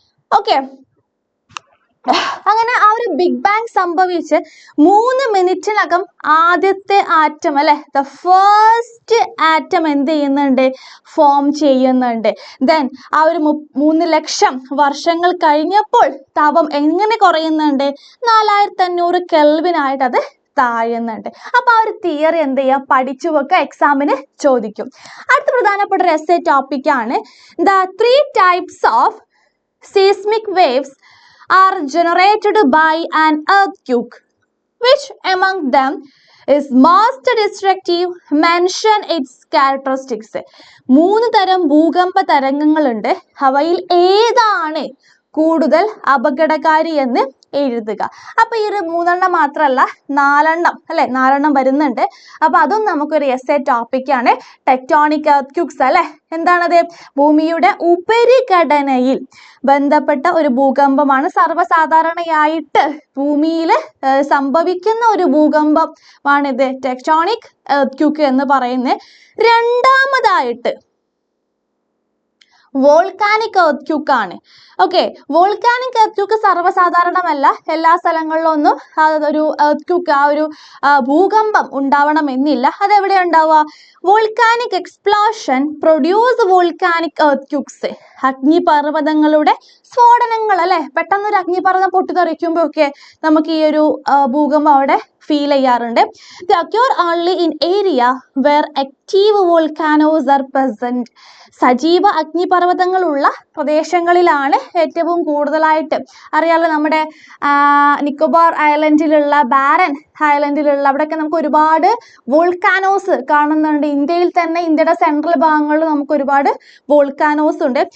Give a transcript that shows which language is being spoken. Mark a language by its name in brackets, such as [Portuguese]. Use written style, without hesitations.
[Malayalam] Okay, അങ്ങനെ ആ ഒരു ബിഗ് ബാങ് സംഭവിച്ച് 3 മിനിറ്റിനകം ആദ്യത്തെ ആറ്റം അല്ലെ, [English] the first atom [Malayalam] എന്ത് ചെയ്യുന്നുണ്ട്? ഫോം ചെയ്യുന്നുണ്ട്. ആ ഒരു 3 ലക്ഷം വർഷങ്ങൾ കഴിഞ്ഞപ്പോൾ താപം എങ്ങനെ കുറയുന്നുണ്ട്? 4500 കെൽവിൻ ആയിട്ട് അത് താഴുന്നുണ്ട്. അപ്പൊ ആ ഒരു തിയറി എന്ത് ചെയ്യുക, പഠിച്ചു വെക്കുക, എക്സാമിന് ചോദിക്കും. അടുത്ത പ്രധാനപ്പെട്ട ഒരു എസ്സേ ടോപ്പിക്കാണ് the [English] 3 types of seismic waves are generated by an earthquake. Which among them is most destructive? Mention its characteristics. [Malayalam] 3 തരം ഭൂകമ്പ തരംഗങ്ങളുണ്ട്. അവയിൽ ഏതാണ് കൂടുതൽ അപകടകാരി എന്ന് എഴുതുക. അപ്പൊ ഈ ഒരു 3 മാത്രമല്ല 4 അല്ലെ, 4 വരുന്നുണ്ട്. അപ്പൊ അതും നമുക്കൊരു എസ്സേ ടോപ്പിക്കാണ്. ടെക്ടോണിക് എർത്ത്ക്വേക്സ് അല്ലെ, എന്താണത്? ഭൂമിയുടെ ഉപരിഘടനയിൽ ബന്ധപ്പെട്ട ഒരു ഭൂകമ്പമാണ്. സർവ്വസാധാരണയായിട്ട് ഭൂമിയിൽ സംഭവിക്കുന്ന ഒരു ഭൂകമ്പമാണിത് ടെക്ടോണിക് എർത്ത്ക്വേക്ക് എന്ന് പറയുന്നത്. രണ്ടാമതായിട്ട് വോൾക്കാനിക് എർത്ത്ക്വേക്ക് ആണ്. Okay, volcanic earthquake സർവ്വസാധാരണമല്ല. എല്ലാ സ്ഥലങ്ങളിലും ഒന്നും ഒരു എർത്ത്ക്വേക്ക്, ആ ഒരു ഭൂകമ്പം ഉണ്ടാവണമെന്നില്ല. അതെവിടെ ഉണ്ടാവുക? [English] Volcanic explosion produce volcanic earthquakes. [Malayalam] അഗ്നിപർവ്വതങ്ങളുടെ സ്ഫോടനങ്ങൾ അല്ലെ, പെട്ടെന്നൊരു അഗ്നിപർവ്വതം പൊട്ടിത്തെറിക്കുമ്പോൾ ഒക്കെ നമുക്ക് ഈ ഒരു ഭൂകമ്പം അവിടെ ഫീൽ ചെയ്യാറുണ്ട്. [English] They occur only in area where active volcanoes are present. [Malayalam] സജീവ അഗ്നിപർവ്വതങ്ങളുള്ള പ്രദേശങ്ങളിലാണ് ഏറ്റവും കൂടുതലായിട്ട്. അറിയാലോ, നമ്മുടെ നിക്കോബാർ ഐലൻഡിലുള്ള, ബാരൻ ഐലൻഡിലുള്ള അവിടെയൊക്കെ നമുക്ക് ഒരുപാട് വോൾക്കാനോസ് കാണുന്നുണ്ട്. ഇന്ത്യയിൽ തന്നെ, ഇന്ത്യയുടെ സെൻട്രൽ ഭാഗങ്ങളിൽ നമുക്ക് ഒരുപാട് വോൾക്കാനോസ് ഉണ്ട്.